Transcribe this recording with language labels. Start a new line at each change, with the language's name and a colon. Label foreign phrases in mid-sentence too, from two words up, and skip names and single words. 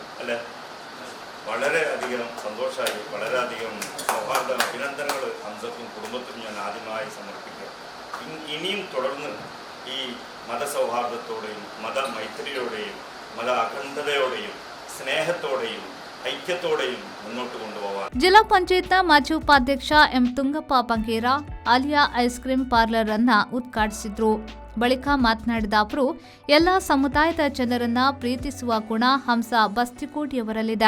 Malayalam: അല്ലെ, വളരെയധികം സന്തോഷമായി, വളരെയധികം സൗഹാർദ്ദ അഭിനന്ദനങ്ങൾ ഹംസക്കും കുടുംബത്തിനും ഞാൻ ആദ്യമായി സമർപ്പിക്കുക. ഇനിയും തുടർന്ന് ഈ മതസൗഹാർദ്ദത്തോടെയും മതമൈത്രിയോടെയും മത അഖണ്ഡതയോടെയും സ്നേഹത്തോടെയും ഐക്യത്തോടെയും മുന്നോട്ട് ಕೊಂಡುപോവാൻ
Kannada: ಜಿಲ್ಲಾ ಪಂಚಾಯತ್ನ ಮಾಜಿ ಉಪಾಧ್ಯಕ್ಷ ಎಂ ತುಂಗಪ್ಪ ಬಂಗೇರ ಆಲಿಯಾ ಐಸ್ ಕ್ರೀಂ ಪಾರ್ಲರ್ ಅನ್ನ ಉದ್ಘಾಟಿಸಿದ್ರು. ಬಳಿಕ ಮಾತನಾಡಿದ ಅವರು ಎಲ್ಲ ಸಮುದಾಯದ ಜನರನ್ನ ಪ್ರೀತಿಸುವ ಗುಣ ಹಂಸಾ ಬಸ್ತಿಕೋಡಿಯವರಲ್ಲಿದೆ.